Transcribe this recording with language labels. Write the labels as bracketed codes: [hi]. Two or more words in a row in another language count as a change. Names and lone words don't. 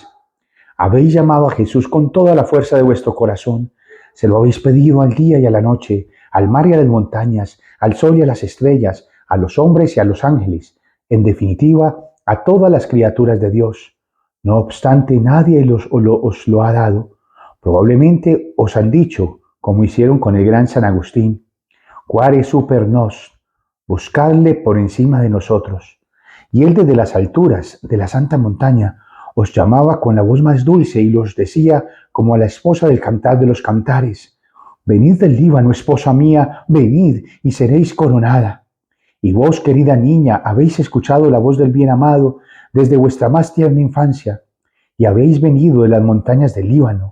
[es] Habéis llamado a Jesús con toda la fuerza de vuestro corazón, se lo habéis pedido al día y a la noche, al mar y a las montañas, al sol y a las estrellas, a los hombres y a los ángeles, en definitiva, a todas las criaturas de Dios. No obstante, nadie os lo ha dado. Probablemente os han dicho, como hicieron con el gran San Agustín, [la] Quare super nos, [es] buscadle por encima de nosotros. Y él desde las alturas de la santa montaña os llamaba con la voz más dulce y los decía como a la esposa del cantar de los cantares, venid del Líbano, esposa mía, venid y seréis coronada. Y vos, querida niña, habéis escuchado la voz del bien amado desde vuestra más tierna infancia, y habéis venido de las montañas del Líbano.